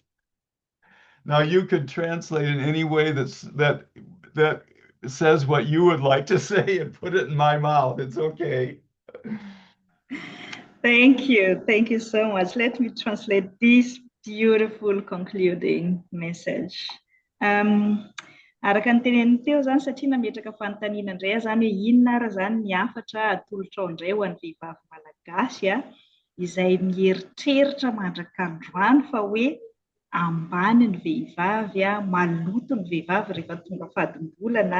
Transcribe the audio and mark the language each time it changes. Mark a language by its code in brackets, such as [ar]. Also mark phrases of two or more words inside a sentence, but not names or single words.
[en] Now you could translate in any way that says what you would like to say and put it in my mouth. It's okay. Thank you so much. Let me translate this beautiful concluding message. [mg] Araka ny teneniny teo zany, satria nametraka fanontaniana indray zany hoe inona ara zany ny hafatra atolotra ao indray ho an'ny vehivavy malagasy izay mieritreritra mandraka androany fa hoe ambany ny vehivavy, maloto ny vehivavy rehefa tonga fadimbolana.